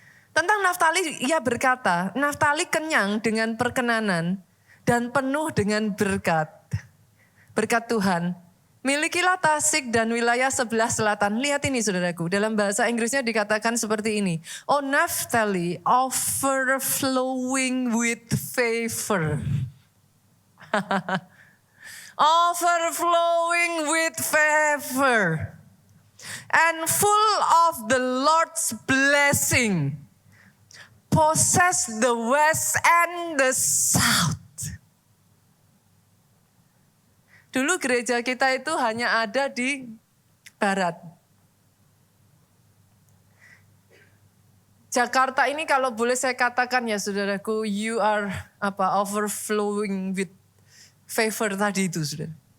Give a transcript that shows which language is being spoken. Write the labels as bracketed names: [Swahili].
[Indonesian] Tentang Naftali ia berkata, Naftali kenyang dengan perkenanan dan penuh dengan berkat. Berkat Tuhan. Milikilah Tasik dan wilayah sebelah selatan. Lihat ini saudaraku, dalam bahasa Inggrisnya dikatakan seperti ini. [English] Oh Naphtali, overflowing with favor. Overflowing with favor. And full of the Lord's blessing. Possess the west and the south. [Indonesian] Dulu gereja kita itu hanya ada di barat. Jakarta ini kalau boleh saya katakan ya saudaraku, [English] you are overflowing with favor [Indonesian] tadi itu saudara.